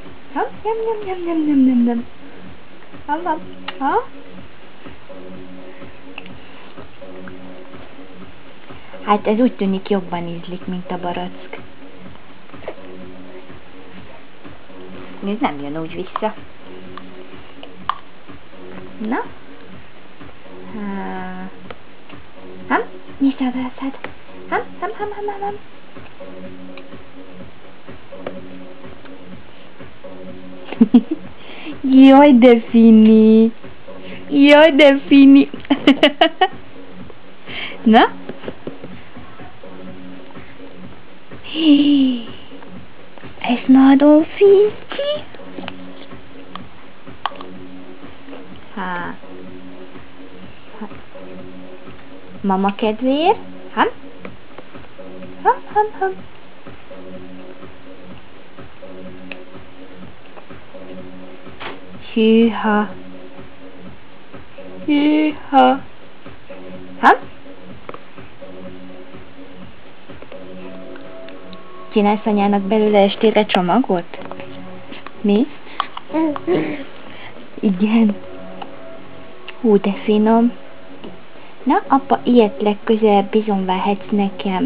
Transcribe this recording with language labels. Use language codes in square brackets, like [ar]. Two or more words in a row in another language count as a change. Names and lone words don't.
[hu] Ha? Nyam, nyam, nyam, nyam, nyam, nyam, nyam. Ha? Ha? Hát ez úgy tűnik jobban ízlik, mint a barack. Ez nem jön úgy vissza. Na? Ham? Nyisd a vászad. Ham, ham, ham, ham, ham, ham. Jaj, de fini! Jaj, de fini! Na? Ez nagyon fincsi! Mama kedvéért? Ham? Ham, ham, ham. Hűha! Hűha! Ham? Csinálsz anyának belőle estére csomagot? Mi? Igen. Hú, de finom. Na, apa, ilyet legközelebb bizony vehetsz nekem.